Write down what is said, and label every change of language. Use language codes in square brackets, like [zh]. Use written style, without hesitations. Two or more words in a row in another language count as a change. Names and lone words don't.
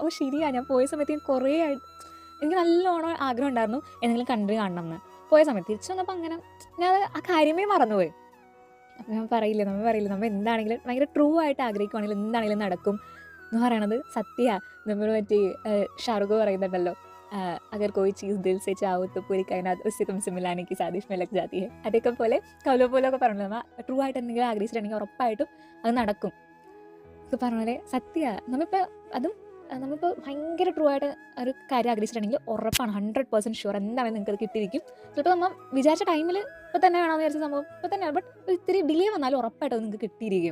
[ml] ഓ ശരിയാണ്, ഞാൻ പോയ സമയത്ത് ഞാൻ കുറേ എനിക്ക് നല്ലോണം ആഗ്രഹം ഉണ്ടായിരുന്നു എന്തെങ്കിലും കൺട്രി കാണണം എന്ന്. പോയ സമയത്ത് തിരിച്ചു വന്നപ്പോൾ അങ്ങനെ ഞാൻ ആ കാര്യമേ മറന്നുപോയി. അപ്പം നമ്മൾ പറയില്ലേ നമ്മൾ എന്താണെങ്കിലും ഭയങ്കര ട്രൂ ആയിട്ട് ആഗ്രഹിക്കുവാണെങ്കിലും എന്താണെങ്കിലും നടക്കും എന്ന് പറയണത് സത്യമാണ്. നമ്മൾ മറ്റേ ഷാറുഖ് പറയുന്നുണ്ടല്ലോ, [hi] अगर कोई चीज़ दिल से चाहो तो पूरी कायनात उससे तुमसे मिलाने की साजिश में लग जाती है. [ml] അതേക്കെ പോലെ കൗലോ പോലൊക്കെ പറഞ്ഞു, നമ്മൾ ട്രൂ ആയിട്ട് എന്തെങ്കിലും ആഗ്രഹിച്ചിട്ടുണ്ടെങ്കിൽ ഉറപ്പായിട്ടും അത് നടക്കും ഒക്കെ പറഞ്ഞ പോലെ സത്യമാണ്. നമ്മളിപ്പോൾ ഭയങ്കര ട്രൂ ആയിട്ട് ഒരു കാര്യം ആഗ്രഹിച്ചിട്ടുണ്ടെങ്കിൽ ഉറപ്പാണ് 100% ഷുവർ എന്താണെങ്കിലും നിങ്ങൾക്ക് അത് കിട്ടിയിരിക്കും. ചിലപ്പോൾ നമ്മൾ വിചാരിച്ച ടൈമിൽ ഇപ്പോൾ തന്നെ വേണമെന്ന് വിചാരിച്ച സംഭവം ഇപ്പോൾ തന്നെ, ബട്ട് ഇത്തിരി ഡിലേ വന്നാലും ഉറപ്പായിട്ടും അത് നിങ്ങൾക്ക് കിട്ടിയിരിക്കും.